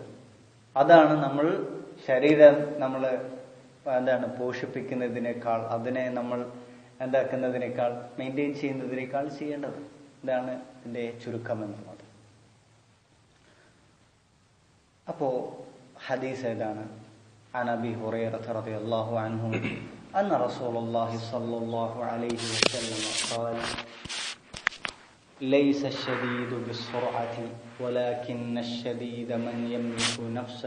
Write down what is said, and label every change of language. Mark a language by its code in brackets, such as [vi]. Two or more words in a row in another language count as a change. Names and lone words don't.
[ml] അതാണ് നമ്മൾ ശരീരം നമ്മൾ പോഷിപ്പിക്കുന്നതിനേക്കാൾ, അതിനെ നമ്മൾ എന്താക്കുന്നതിനേക്കാൾ, മെയിൻറ്റെയിൻ ചെയ്യുന്നതിനേക്കാൾ ചെയ്യേണ്ടത്. ഇതാണ് ഇതിന്റെ ചുരുക്കം എന്നുള്ളത്. അപ്പോ ഹദീസ് ഏതാണ്? [ar] عن أبي هريرة رضي الله عنه أن رسول الله صلى الله عليه وسلم قال ليس الشديد بالسرعة ولكن الشديد من يملك نفسه